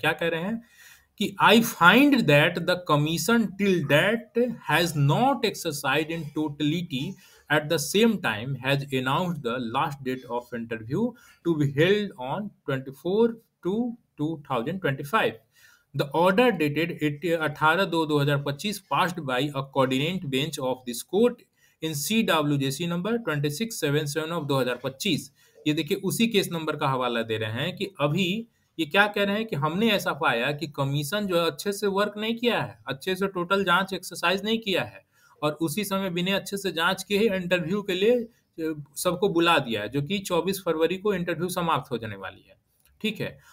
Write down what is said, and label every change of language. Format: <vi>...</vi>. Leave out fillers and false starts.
<hi>क्या कह रहे हैं कि</hi> <en>I find that the commission till that has not exercised in totality at the same time has announced the last date of interview to be held on 24 to 2025. The order dated 18/2/2025 passed by a coordinate bench of this court in CWJC number 2677 of 2025।</en> <hi>ये देखिए उसी case number का हवाला दे रहे हैं कि अभी ये क्या कह रहे हैं कि हमने ऐसा पाया कि कमीशन जो है अच्छे से वर्क नहीं किया है, अच्छे से टोटल जांच एक्सरसाइज नहीं किया है और उसी समय बिना अच्छे से जांच किए ही इंटरव्यू के लिए सबको बुला दिया है, जो कि 24 फरवरी को इंटरव्यू समाप्त हो जाने वाली है। ठीक है?</hi>